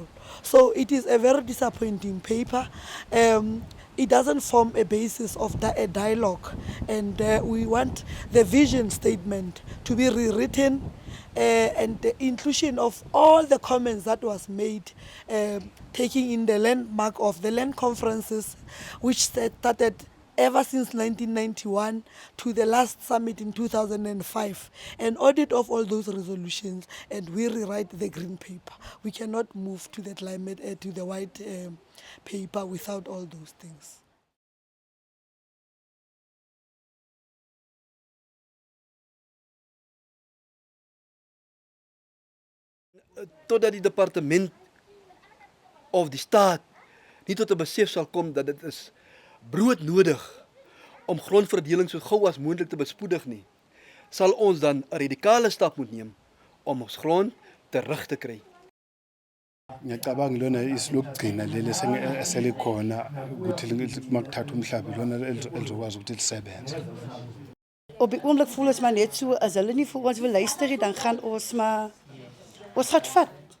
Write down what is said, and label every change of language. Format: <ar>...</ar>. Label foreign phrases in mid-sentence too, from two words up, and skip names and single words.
<en>So it is a very disappointing paper. It doesn't form a basis of a dialogue, and we want the vision statement to be rewritten, and the inclusion of all the comments that was made, taking in the landmark of the land conferences, which started ever since 1991 to the last summit in 2005, an audit of all those resolutions, and we rewrite the green paper. We cannot move to the climate, to the white paper without all those things.</en> <af>Totdat die departement of die staat nie tot 'n besef sal kom dat dit is broodnodig om grondverdeling so gou as moontlik te bespoedig nie, sal ons dan 'n radikale stap moet neem om ons grond terug te kry.</af> <zu>Ngiyacabanga lona isilokugcina leli eselikhona ukuthi makuthatha umhlaba lona elizokwazi ukuthi lisebenze.</zu> <af>op die oomblik voel ons maar net so as hulle nie vir ons wil luister nie, dan gaan ons maar ons gaan vat.</af>